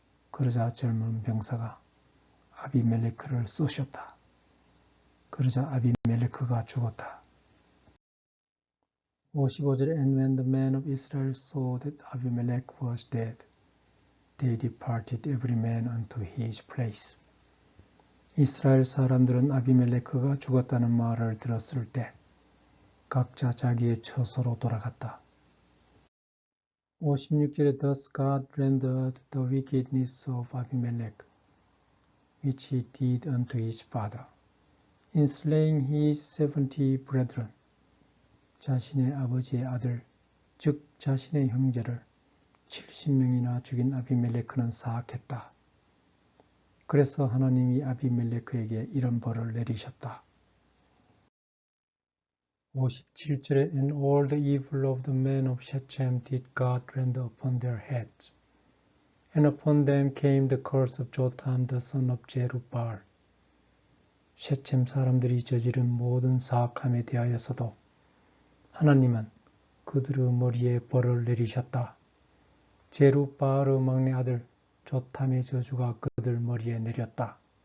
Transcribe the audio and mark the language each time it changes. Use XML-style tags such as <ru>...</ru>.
<ko>그러자 젊은 병사가 아비멜렉을 쏘셨다. 그러자 아비멜렉가 죽었다. 55절에</ko> <en>And when the men of Israel saw that Abimelech was dead, they departed every man unto his place.</en> <ko>이스라엘 사람들은 아비멜렉가 죽었다는 말을 들었을 때 각자 자기의 처소로 돌아갔다. 56절에</ko> <en>Thus God rendered the wickedness of Abimelech, which he did unto his father, in slaying his 70 brethren.</en> <ko>자신의 아버지의 아들, 즉 자신의 형제를 70명이나 죽인 아비멜렉은 사악했다. 그래서 하나님이 아비멜렉에게 이런 벌을 내리셨다. 57절에</ko> <en>And all the evil of the men of Shechem did God render upon their heads, and upon them came the curse of Jotham the son of Jerubbaal.</en> <ko>셰첵 사람들이 저지른 모든 사악함에 대하여서도 하나님은 그들의 머리에 벌을 내리셨다. 제룹바알의 막내 아들 조탐의 저주가 그들 머리에 내렸다.</ko>